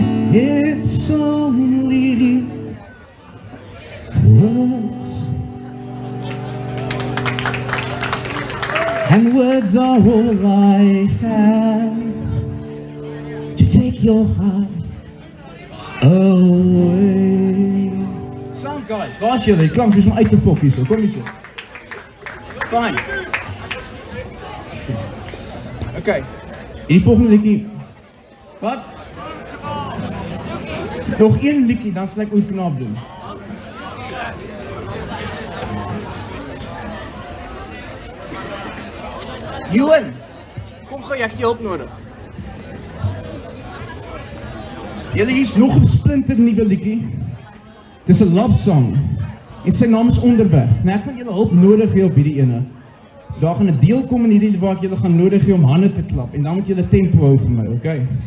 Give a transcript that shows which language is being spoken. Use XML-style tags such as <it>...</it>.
<en>It's only words, and words are all I have to take your heart away.</en> <af>Sound guys, waar's julle? Die klank is maar uit te fok hier so. Kom hier so. Fine. Okay. Die volgende liedjie. Wat? Nog een liedjie, dan sal ek oorknaap doen. Johan, kom gou, ek het jou hulp nodig. Julle, hier's nog 'n splinter nuwe liedjie. Dis 'n love song. En sy naam is Onderweg. Nou ek gaan julle hulp nodig hê op hierdie ene. Daar gaan 'n deel kom in hierdie waar ek julle gaan nodig hê om hande te klap en dan moet julle tempo hou vir my, okay?</af>